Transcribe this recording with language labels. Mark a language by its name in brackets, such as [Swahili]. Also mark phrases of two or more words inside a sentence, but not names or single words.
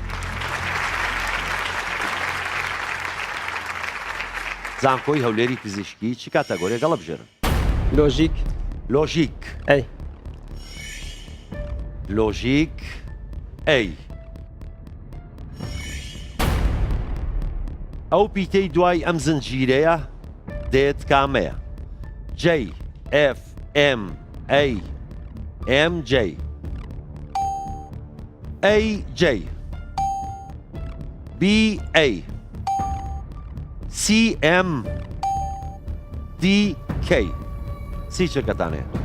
[Central Kurdish] زانکۆی هەولێری پزیشکی چی کاتەگۆریەک هەڵەبژێرن لۆژیک لۆژیک ئەی لۆژیک ئەی ئەو پیتەی دوای ئەم زنجیرەیە دێت کامەیە J F M A M J A J B A C M D K سی چرکەتانەیە